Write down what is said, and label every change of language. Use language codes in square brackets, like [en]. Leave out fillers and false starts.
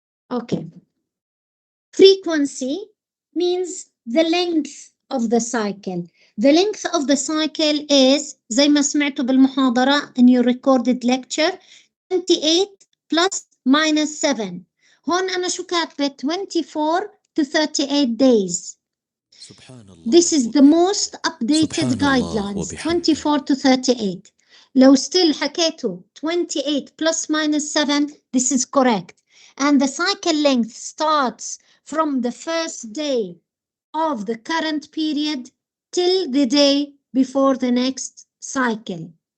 [en] Okay. Frequency means the length of the cycle. The length of the cycle is [ar] زي ما سمعتوا بالمحاضرة [en] in your recorded lecture 28 plus minus 7. [ar] هون أنا شو كاتبة [en] 24 to 38 days. [ar] سبحان الله. [en] This is the most updated guidelines 24 to 38. [ar] لو [en] still [ar] حكيتوا [en] 28 plus minus 7 this is correct. And the cycle length starts from the first day of the current period till the day before the next cycle.